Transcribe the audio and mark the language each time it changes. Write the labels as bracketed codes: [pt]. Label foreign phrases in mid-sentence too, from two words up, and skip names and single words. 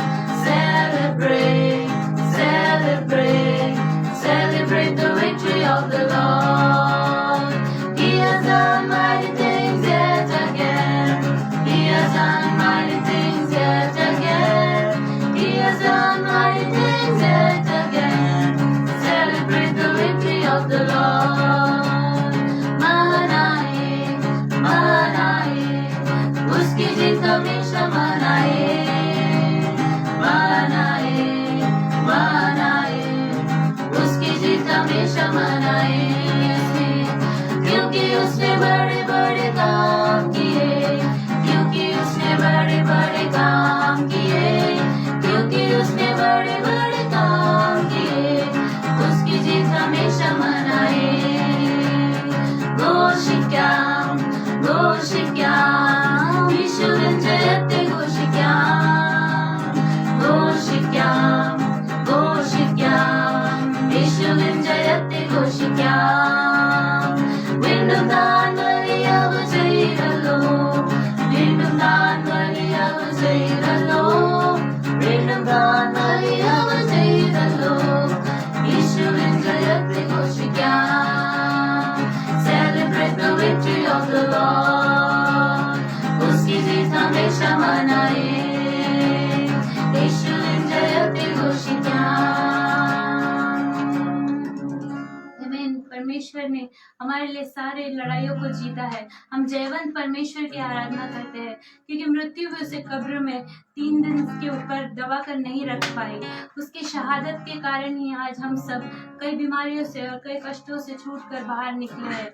[en] Celebrate, celebrate, celebrate the victory of the Lord. He has done mighty things yet again. He has done mighty things yet again. He has done mighty things yet again. Celebrate the victory of the Lord. [hi] मनाए, मनाए, उसकी जीत हमेशा मनाए. मनाए, मनाए, उसकी जीत हमेशा मनाए. क्योंकि उसने बड़े बड़े काम किए. क्योंकि उसने बड़े बड़े काम किए. क्योंकि उसने बड़े बड़े काम किए. उसकी जीत हमेशा मनाए. [ml] ഘോഷിക്കാം, ഘോഷിക്കാം, യേശുവിൻ ജയത്തെ ഘോഷിക്കാം. ഘോഷിക്കാം, ഘോഷിക്കാം, യേശുവിൻ ജയത്തെ ഘോഷിക്കാം. വീണ്ടും താൻ വലിയവ ചെയ്തല്ലോ. വീണ്ടും താൻ വലിയവ ചെയ്തല്ലോ. വീണ്ടും താൻ വലിയവ ചെയ്തല്ലോ. യേശുവിൻ ജയത്തെ ഘോഷിക്കാം. [en] Celebrate the victory of the Lord. [hi] उसकी जीत हमेशा मनाए. [ml] യേശുവിൻ ജയത്തെ ഘോഷിക്കാം. [hi] आमीन। परमेश्वर ने हमारे लिए सारे लड़ाइयों को जीता है। हम जयवंत परमेश्वर की आराधना करते हैं क्योंकि मृत्यु भी उसे कब्र में 3 दिन के ऊपर दबा कर नहीं रख पाई। उसकी शहादत के कारण ही आज हम सब कई बीमारियों से और कई कष्टों से छूट कर बाहर निकले हैं।